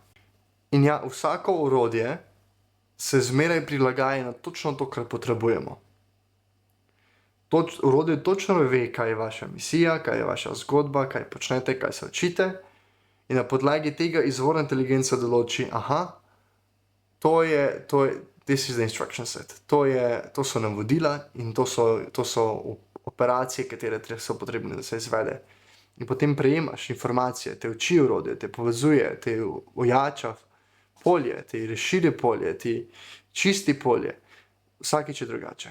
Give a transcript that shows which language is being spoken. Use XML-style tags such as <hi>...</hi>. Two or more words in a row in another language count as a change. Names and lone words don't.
<sl>In ja, vsako orodje se zmeraj prilagaja na točno to, kar potrebujemo. Orodje točno ve, kaj je vaša misija, kaj je vaša zgodba, kaj počnete, kaj se učite, in na podlagi tega izvorna inteligenca določi,</sl> <en>this is the instruction set.</en> <sl>To so navodila in to so operacije, katere so potrebne, da se izvede. In potem prejemaš informacije, te uči orodje, te povezuje, te ojača polje, te razširi polje, te čisti polje. Vsakič je drugače.</sl>